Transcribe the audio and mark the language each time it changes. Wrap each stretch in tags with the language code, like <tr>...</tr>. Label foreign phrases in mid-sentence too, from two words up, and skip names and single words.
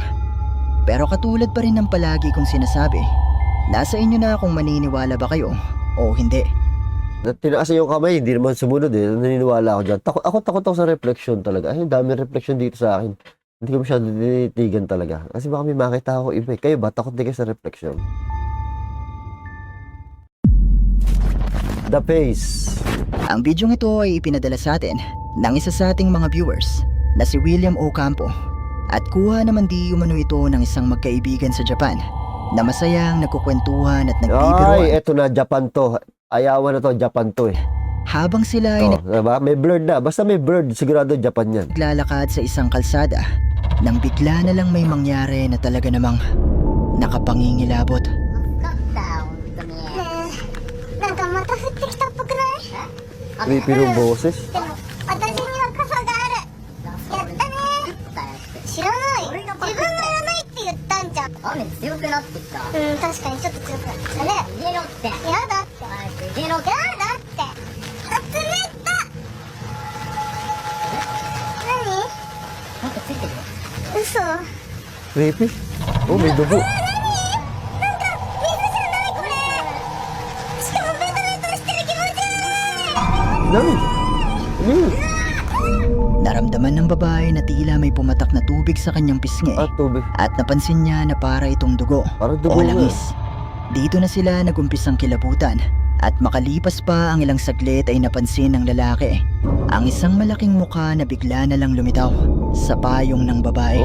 <tl>Pero katulad pa rin ng palagi kong sinasabi, nasa inyo na kung maniniwala ba kayo o hindi. Tinaas niya yung kamay, hindi naman sumunod eh. Naniniwala ako dyan. Takot ako sa reflection talaga. Ay, dami reflection dito sa akin. Hindi ko masyado tinitigan talaga. Kasi baka may makita ako iba eh. Kayo ba? Takot din kayo sa reflection? The Face. Ang bidyong ito ay ipinadala sa atin ng isa sa ating mga viewers na si William Ocampo at kuha naman di umano ito ng isang magkaibigan sa Japan na masayang nagkukwentuhan at nagbibiroan Ay, eto na. Japan to. Ayawan na to. Japan to eh. habang sila ay Oh, diba? May blurred na. Basta may blurred, sigurado Japan yan. naglalakad sa isang kalsada nang bigla na lang may mangyari na talaga namang nakapangingilabot.</tl> <ja>なんかまた降ってきたっぽくない？ Creepy ng boses. でも私には傘がある。やったね。知らない。自分がやらないって言ったんじゃん。雨強くなってきた。うん確かにちょっと強くなったね。家ろって。やだって。早く家ろ。やだって。あ冷た。何？なんかついてる。嘘。</ja> <tl>Creepy? Oh, may dugo.</tl> <ja>なんか水じゃないこれ。しかもベトベトしてる気持ち悪い。</ja> <tl>Nang! Ano? Naramdaman ng babae na tila may pumatak na tubig sa kanyang pisngi Ah, tubig. at napansin niya na para itong dugo Parang o dugo nga. langis. Dito na sila nagumpisang kilabutan at makalipas pa ang ilang saglit ay napansin ng lalaki ang isang malaking mukha na bigla na lang lumitaw sa payong ng babae.</tl>